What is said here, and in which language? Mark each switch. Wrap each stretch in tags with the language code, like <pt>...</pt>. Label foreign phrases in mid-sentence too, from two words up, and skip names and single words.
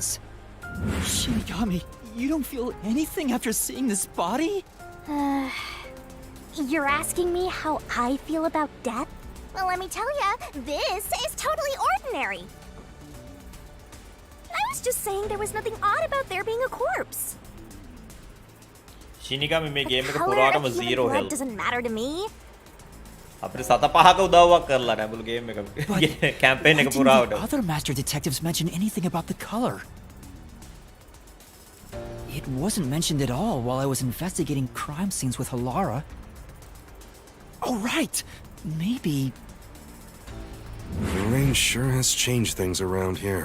<en>Shinigami, you don't feel anything after seeing this body? You're asking me how I feel about death? Well, let me tell ya, this is totally ordinary. I was just saying there was nothing odd about there being a corpse.</en> <si>Shinigami මේ ගේම් එක</si> <en>Color</en> <si>පුරාටම</si> <en>of human 0 blood health. doesn't matter to me.</en> <si>අපිට සත පහක උදව්වක් කරලා නෑ මුළු ගේම් එක</si> <en>But</en> <si>කැම්පේන්</si> <en>why</en> <si>එක</si> <en>didn't</en> <si>පුරාවට.</si> <en>the other master detectives mention anything about the color? It wasn't mentioned at all while I was investigating crime scenes with Halara. Oh, right! Maybe... The rain sure has changed things around here.</en>